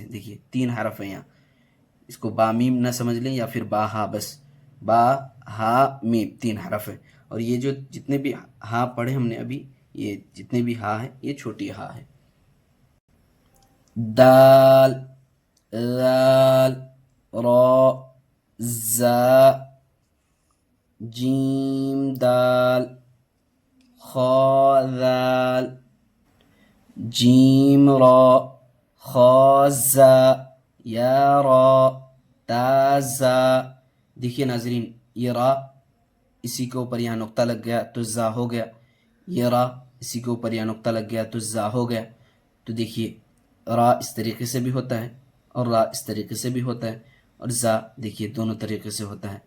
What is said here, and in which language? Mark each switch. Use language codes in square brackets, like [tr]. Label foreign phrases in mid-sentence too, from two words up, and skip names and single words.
[ur] دیکھیے تین حرف ہیں یہاں، اس کو با میم نہ سمجھ لیں یا پھر با ہا، بس با ہا میم تین حرف ہے. اور یہ جو جتنے بھی ہا پڑھے ہم نے ابھی، یہ جتنے بھی ہا ہے یہ چھوٹی ہا ہے. دال ذال را زا جیم دال خا ذال جیم را خا زا یا را تا زا. دیکھیے ناظرین یہ را اسی کے اوپر یہاں نقطہ لگ گیا تو زا ہو گیا، یہ را اسی کے اوپر یہاں نقطہ لگ گیا تو زا ہو گیا. تو دیکھیے را اس طریقے سے بھی ہوتا ہے اور را اس طریقے سے بھی ہوتا ہے، اور زا دیکھیے دونوں طریقے سے ہوتا ہے.